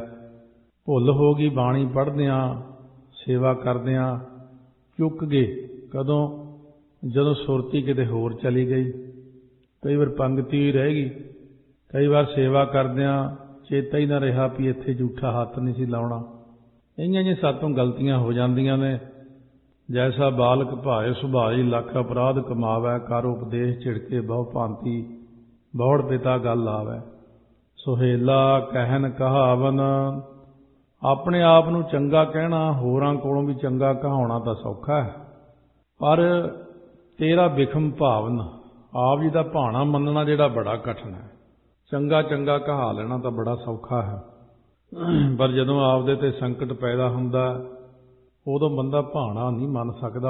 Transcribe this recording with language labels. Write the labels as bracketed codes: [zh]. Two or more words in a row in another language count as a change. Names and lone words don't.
[pa] ਭੁੱਲ ਹੋ ਗਈ, ਬਾਣੀ ਪੜ੍ਹਦਿਆਂ, ਸੇਵਾ ਕਰਦਿਆਂ ਚੁੱਕ ਗਏ। ਕਦੋਂ? ਜਦੋਂ ਸੁਰਤੀ ਕਿਤੇ ਹੋਰ ਚਲੀ ਗਈ, ਕਈ ਵਾਰ ਪੰਗਤੀ ਰਹਿ ਗਈ, ਕਈ ਵਾਰ ਸੇਵਾ ਕਰਦਿਆਂ ਚੇਤਾ ਹੀ ਨਾ ਰਿਹਾ ਵੀ ਇੱਥੇ ਝੂਠਾ ਹੱਥ ਨਹੀਂ ਸੀ ਲਾਉਣਾ। ਇਹੀਆਂ ਸਾਤੋਂ ਗਲਤੀਆਂ ਹੋ ਜਾਂਦੀਆਂ ਨੇ। ਜੈਸਾ ਬਾਲਕ ਭਾਇ ਸੁਭਾਈ ਲਖ ਅਪਰਾਧ ਕਮਾਵੈ, ਕਰ ਉਪਦੇਸ਼ ਛਿੜਕੇ ਬਹੁ ਭਾਂਤਿ ਬਹੁੜ ਪਿਤਾ ਗਲ ਆਵੈ। ਸੁਹੇਲਾ ਕਹਨ ਕਹਾਵਨ, ਅਪਨੇ ਆਪ ਨੂੰ ਚੰਗਾ ਕਹਿਣਾ ਹੋਰਾਂ ਕੋਲੋਂ ਵੀ ਚੰਗਾ ਕਹਾਉਣਾ ਤਾਂ ਸੌਖਾ ਹੈ, ਪਰ ਤੇਰਾ ਵਿਖਮ ਭਾਵਨ ਆਪ ਜੀ ਦਾ ਭਾਣਾ ਮੰਨਣਾ ਜਿਹੜਾ ਬੜਾ ਕਠਿਨ ਹੈ। ਚੰਗਾ ਚੰਗਾ ਕਹਾ ਲੈਣਾ ਤਾਂ ਬੜਾ ਸੌਖਾ ਹੈ, ਪਰ ਜਦੋਂ ਆਪਦੇ ਤੇ ਸੰਕਟ ਪੈਦਾ ਹੁੰਦਾ ਉਦੋਂ ਬੰਦਾ ਭਾਣਾ ਨਹੀਂ ਮੰਨ ਸਕਦਾ।